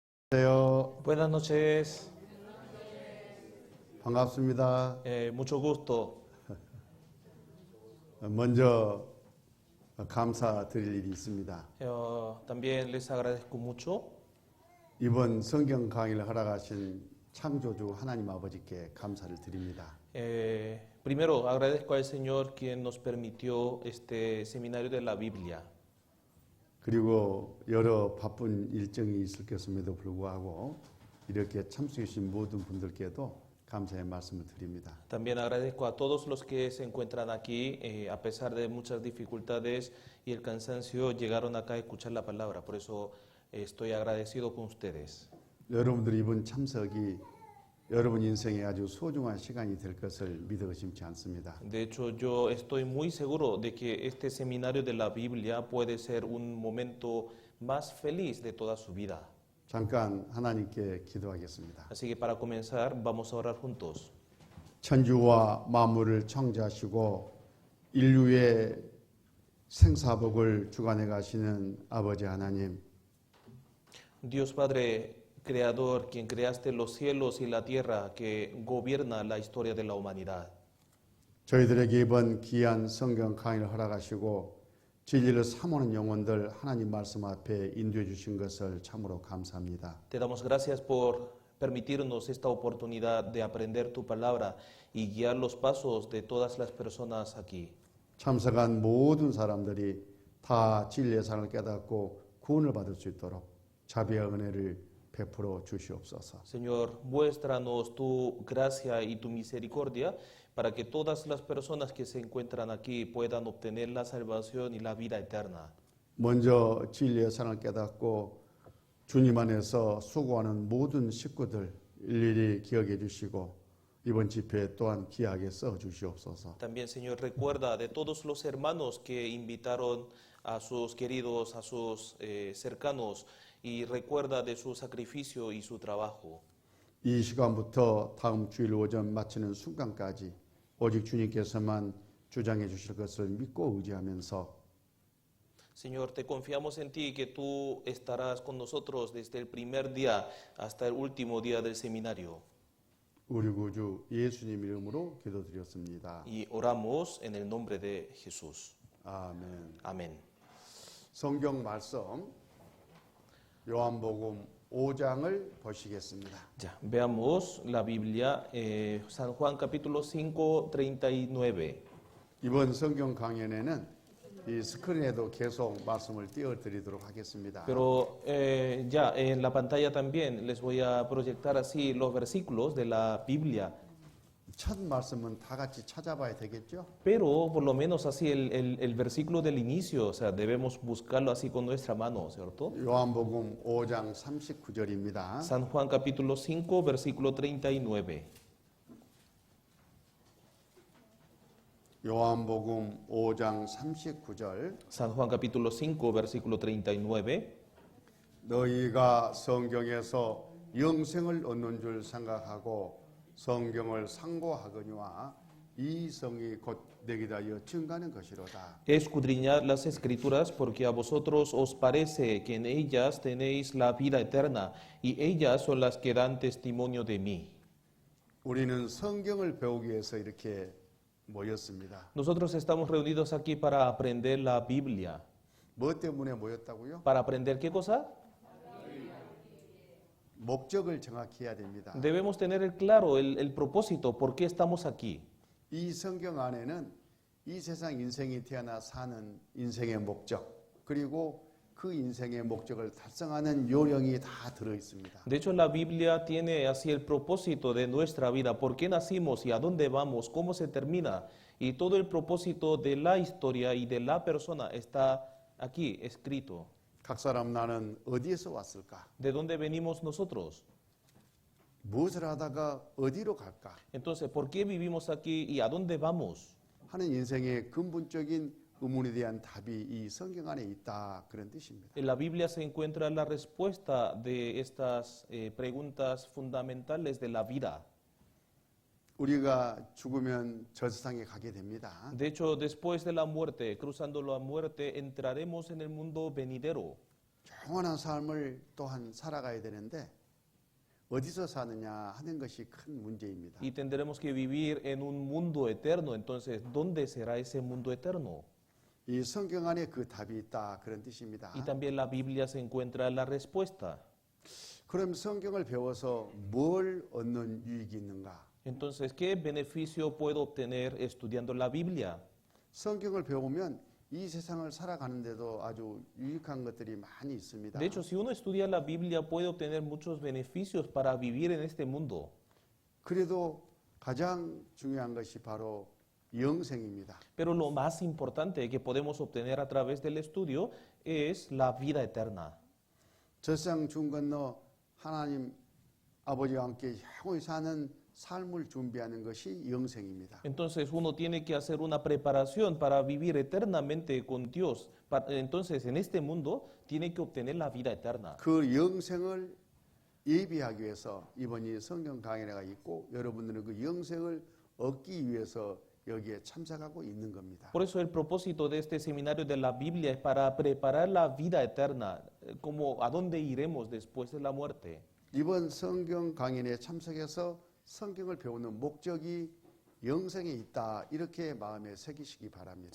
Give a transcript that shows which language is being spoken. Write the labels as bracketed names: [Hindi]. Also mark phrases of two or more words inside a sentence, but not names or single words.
[Korean] 안녕하세요. [Spanish] Buenas noches, [Korean] 반갑습니다. [Spanish] mucho gusto. [Korean] 먼저 감사드릴 일이 있습니다. [Spanish] También les agradezco mucho. [Korean] 이번 성경 강의를 허락하신 창조주 하나님 아버지께 감사를 드립니다. [Spanish] Primero agradezco al Señor quien nos permitió este seminario de la Biblia. [Korean] 그리고 여러 바쁜 일정이 있을 것임에도 불구하고 이렇게 참석해 주신 모든 분들께도 감사의 말씀을 드립니다. [Spanish] También agradezco a todos los que se encuentran aquí, a pesar de muchas dificultades y el cansancio, llegaron acá a escuchar la palabra. Por eso estoy agradecido con ustedes. [Korean] 여러분들이 이번 참석이 여러분 인생에 아주 소중한 시간이 될 것을 믿어 의심치 않습니다. [Spanish] De hecho, yo estoy muy seguro de que este seminario de la Biblia puede ser un momento más feliz de toda su vida. [Korean] 잠깐 하나님께 기도하겠습니다. [Spanish] Así que para comenzar, vamos a orar juntos. [Korean] 천주와 만물을 창조하시고 인류의 생사복을 주관해 가시는 아버지 하나님, [Spanish] Dios Padre Creador, quien creaste los cielos y la tierra, que gobierna la historia de la humanidad. [Korean] 저희들에게 이번 귀한 성경 강의를 허락하시고 진리를 사모하는 영혼들 하나님 말씀 앞에 인도해 주신 것을 참으로 감사합니다. [Spanish] Te damos gracias por permitirnos esta oportunidad de aprender tu palabra y guiar los pasos de todas las personas aquí. [Korean] 참석한 모든 사람들이 다 진리의 사랑을 깨닫고 구원을 받을 수 있도록 자비와 은혜를 베풀어 주시옵소서. [Spanish] Señor, muéstranos tu gracia y tu misericordia para que todas las personas que se encuentran aquí puedan obtener la salvación y la vida eterna. [Korean] 먼저 진리의 사랑을 깨닫고 주님 안에서 수고하는 모든 식구들 일일이 기억해 주시고 이번 집회 또한 귀하게 써 주시옵소서. [Spanish] También, Señor, recuerda de todos los hermanos que invitaron a sus queridos, a sus cercanos, y recuerda de su sacrificio y su trabajo. [Korean] 이 시간부터 다음 주일 오전 마치는 순간까지 오직 주님께서만 주장해 주실 것을 믿고 의지하면서 [Spanish] Señor, te confiamos en ti que tú estarás con nosotros desde el primer día hasta el último día del seminario. [Korean] 우리 구주 예수님 이름으로 기도드렸습니다. [Spanish] Y oramos en el nombre de Jesús. [Korean] 아멘. [Spanish] Amén. [Korean] 성경 말씀 요한복음 5장을 보시겠습니다. [Spanish] Ya, veamos la Biblia, San Juan capítulo 5, 39. [Korean] 이번 성경 강연에는 이 스크린에도 계속 말씀을 띄워드리도록 하겠습니다. [Spanish] Pero ya en la pantalla también les voy a proyectar así los versículos de la Biblia. [Korean] 첫 말씀은 다 같이 찾아봐야 되겠죠? [Spanish] Pero por lo menos así el versículo del inicio, o sea, debemos buscarlo así con nuestra mano, ¿cierto? [Korean] 요한복음 5장 39절입니다. [Spanish] San Juan capítulo 5, versículo 39. [Korean] 요한복음 5장 39절 [Spanish] San Juan capítulo 5, versículo 39. [Korean] 너희가 성경에서 영생을 얻는 줄 생각하고 성경을 상고하거니와 이 성이 곧 내게 대하여 증가하는 것이로다. [Spanish] Escudriñad las escrituras porque a vosotros os parece que en ellas tenéis la vida eterna y ellas son las que dan testimonio de mí. [Korean] 우리는 성경을 배우기 위해서 이렇게 모였습니다. [Spanish] Nosotros estamos reunidos aquí para aprender la Biblia. [Korean] 뭐 때문에 모였다고요? [Spanish] ¿Para aprender qué cosa? [Korean] 목적을 정확히 해야 됩니다. [Spanish] Debemos tener claro el propósito, por qué estamos aquí. [Korean] 이 성경 안에는 이 세상 인생이 태어나 사는 인생의 목적 그리고 그 인생의 목적을 달성하는 요령이 다 들어 있습니다. [Spanish] De hecho, la Biblia tiene así el propósito de nuestra vida, por qué nacimos y a dónde vamos, cómo se termina. Y todo el propósito de la historia y de la persona está aquí escrito. [Korean] 각 사람 나는 어디에서 왔을까? [Spanish] ¿De dónde venimos nosotros? [Korean] 무엇을 하다가 어디로 갈까? [Spanish] Entonces, ¿por qué vivimos aquí y a dónde vamos? [Korean] 하는 인생의 근본적인 의문에 대한 답이 이 성경 안에 있다 그런 뜻입니다. [Spanish] En la Biblia se encuentra la respuesta de estas preguntas fundamentales de la vida. [Korean] 우리가 죽으면 저 세상에 가게 됩니다. [Spanish] De hecho, después de la muerte, cruzando la muerte, entraremos en el mundo venidero. [Korean] 영원한 삶을 또한 살아가야 되는데 어디서 사느냐 하는 것이 큰 문제입니다. [Spanish] Y tendremos que vivir en un mundo eterno. Entonces, ¿dónde será ese mundo eterno? [Korean] 이 성경 안에 그 답이 있다 그런 뜻입니다. [Spanish] Y también la Biblia se encuentra la respuesta. [Korean] 그럼 성경을 배워서 뭘 얻는 유익이 있는가? [Spanish] Entonces, ¿qué beneficio puedo obtener estudiando la Biblia? [Korean] 성경을 배우면 이 세상을 살아가는데도 아주 유익한 것들이 많이 있습니다. [Spanish] De hecho, si uno estudia la Biblia, puede obtener muchos beneficios para vivir en este mundo. [Korean] 그래도 가장 중요한 것이 바로 영생입니다. [Spanish] Pero lo más importante que podemos obtener a través del estudio es la vida eterna. [Korean] 저 세상 중 건너 하나님 아버지와 함께 영원히 사는 삶을 준비하는 것이 영생입니다. [Spanish] Entonces uno tiene que hacer una preparación para vivir eternamente con Dios. Entonces en este mundo tiene que obtener la vida eterna. [Korean] 그 영생을 예비하기 위해서 이번 이 성경 강연회가 있고 여러분들은 그 영생을 얻기 위해서 여기에 참석하고 있는 겁니다. [Spanish] Por eso el propósito de este seminario de la Biblia es para preparar la vida eterna, como a dónde iremos después de la muerte. [Korean] 이번 성경 강연회에 참석해서 성경을 배우는 목적이 영생에 있다 이렇게 마음에 새기시기 바랍니다.